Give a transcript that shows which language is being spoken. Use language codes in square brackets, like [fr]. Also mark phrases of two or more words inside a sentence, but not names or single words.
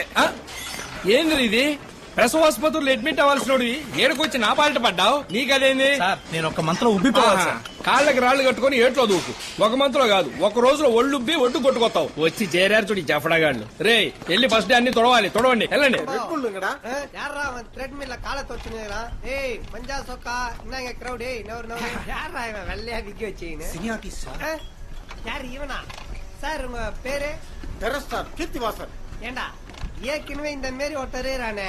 [te] ఏంది ఇది ప్రసవాసుపత్రులు అడ్మిట్ అవ్వాల్సినోడు ఏడుకొచ్చి నా పాలిట పడ్డావు? నీకదేంది? నేను ఒక మంత్రం ఉబ్బిపోవాలి. కాళ్ళకి రాళ్లు కట్టుకుని ఏట్లో దూకు. ఒక మంత్లో కాదు, ఒక రోజులో ఒళ్ళుబ్బి ఒడ్డు కొట్టుకొస్తావు. వచ్చి చేరారు చూడు జఫడాగాళ్ళు. రే వెళ్ళి [en] first day [te] అన్ని తొడవాలి. తొడవండి వెళ్ళండి. [ta] சார் உங்க பேரு? கீர்த்திவாசன். ஏண்டா ஏற்கனவே இந்த மாரி ஒருத்தரே ரானே.